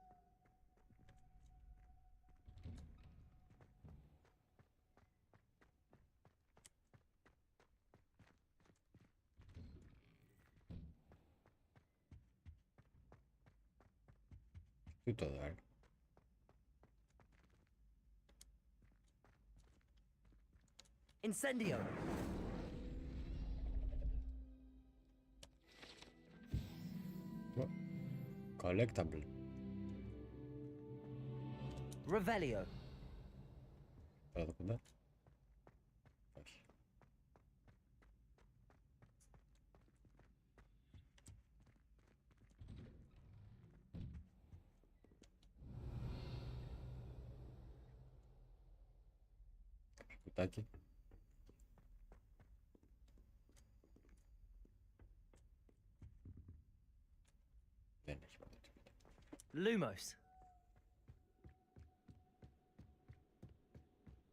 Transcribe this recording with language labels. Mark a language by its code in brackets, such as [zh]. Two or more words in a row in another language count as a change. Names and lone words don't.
[el] Τι το δω, Incendio. Collectible. Revelio. Τώρα το κοντά. Όχι. Κουτάκι. Δεν έχει πάντα τίποτα. Lumos.